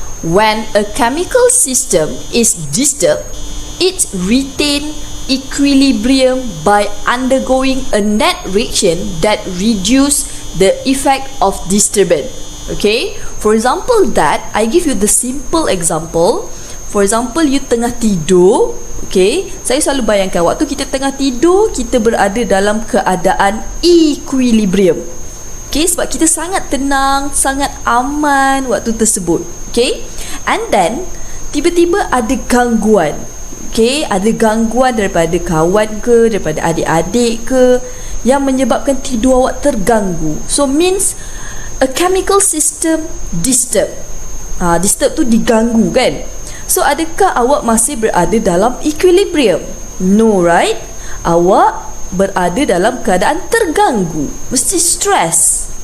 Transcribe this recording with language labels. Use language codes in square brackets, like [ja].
[en] When a chemical system is disturbed, it retains equilibrium by undergoing a net reaction that reduces the effect of disturbance. Okay, for example that, I give you the simple example. For example, you [ms] tengah tidur. Okay, saya selalu bayangkan waktu kita tengah tidur, kita berada dalam keadaan equilibrium. Okay, sebab kita sangat tenang, sangat aman waktu tersebut. Okay, [en] and then [ms] tiba-tiba ada gangguan. Okay, ada gangguan daripada kawan ke, daripada adik-adik ke, yang menyebabkan tidur awak terganggu. [en] So means a chemical system disturb. [ms] Disturb tu diganggu kan. [en] So [ms] adakah awak masih berada dalam equilibrium? [en] No, right? [ms] Awak berada dalam keadaan terganggu, mesti stress.